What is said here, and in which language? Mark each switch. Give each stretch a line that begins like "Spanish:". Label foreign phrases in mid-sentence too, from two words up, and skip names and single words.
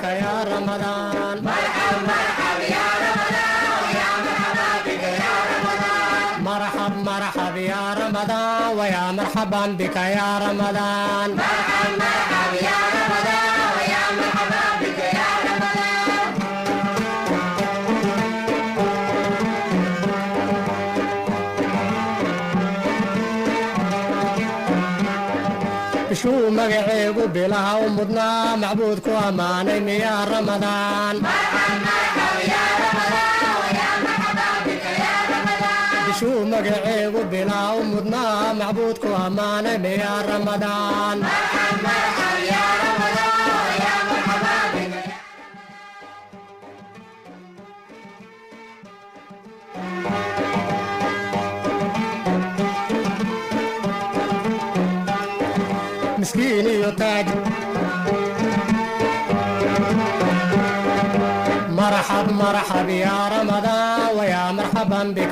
Arabic: يا رمضان مرحب مرحب يا رمضان ويا مرحبا بك يا رمضان مرحب مرحب يا رمضان ويا مرحبا بك يا رمضان مرحب مرحب يا رمضان ويا مرحبا بك يا رمضان
Somali: bishuu magaceegu bilaha u mudnaa macbuud ku ammaanay miyaa Ramadaan
Arabic: مرحب مرحب يا رمضان ويا مرحبا بك يا رمضان
Somali: bishuu magaceegu bilaha u mudnaa macbuud ku ammaanay miyaa Ramadaan
Arabic: مرحب مرحب يا رمضان ويا مرحبا بك مسكين يطيب مرحب مرحب يا رمضان ويا مرحبا بك